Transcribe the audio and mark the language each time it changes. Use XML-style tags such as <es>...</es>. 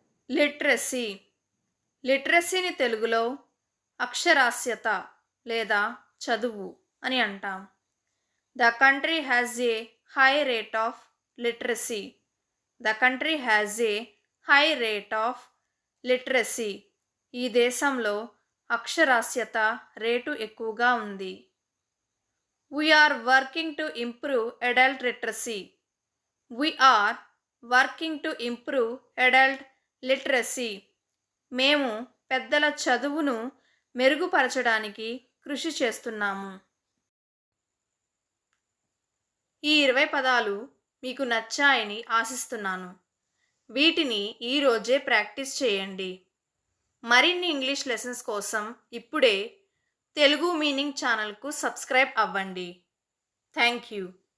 <te>Literacy. లిటరసీని తెలుగులో అక్షరాస్యత లేదా చదువు అని అంటాం.</te> <en>The country has a high rate of literacy. The country has a high rate of literacy.</en> <te>ఈ దేశంలో అక్షరాస్యత రేటు ఎక్కువగా ఉంది.</te> <en>We are working to improve adult literacy. We are working to improve adult literacy.</en> <te>మేము పెద్దల చదువును మెరుగుపరచడానికి కృషి చేస్తున్నాము. ఈ 20 పదాలు మీకు నచ్చాయని ఆశిస్తున్నాను. వీటిని ఈరోజే ప్రాక్టీస్ చేయండి. మరిన్ని ఇంగ్లీష్ లెసన్స్ కోసం ఇప్పుడే తెలుగు మీనింగ్ ఛానల్కు సబ్స్క్రైబ్ అవ్వండి.</te> <en>Thank you.</en>